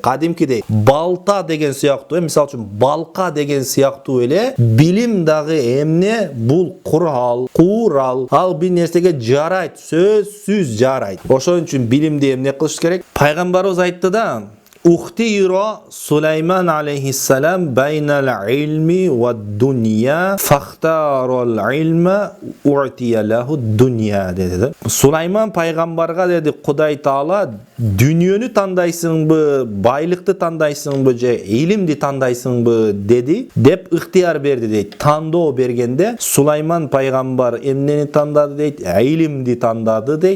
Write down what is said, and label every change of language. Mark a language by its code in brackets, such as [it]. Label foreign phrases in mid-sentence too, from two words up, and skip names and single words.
[ky] Кадимкидей балта деген сыяктуу, мисалы үчүн балка деген сыяктуу эле билим дагы эмне? Бул курал. Ал бир нерсеге жарайт, сөзсүз жарайт. Ошон үчүн билимди эмне кылыш керек? Пайгамбарыбыз айтты да: [ar] خير سليمان عليه السلام بين العلم والدنيا فاختار العلم أعطي له الدنيا dedi. [ky] Сулайман пайгамбарга деди Кудай Таала дүниөнү тандайсыңбы, байлыкты тандайсыңбы же илимди тандайсыңбы деди деп ыктыяр берди дейт. Тандоо бергенде Сулайман пайгамбар эмнени тандады дейт? Илимди тандады дейт.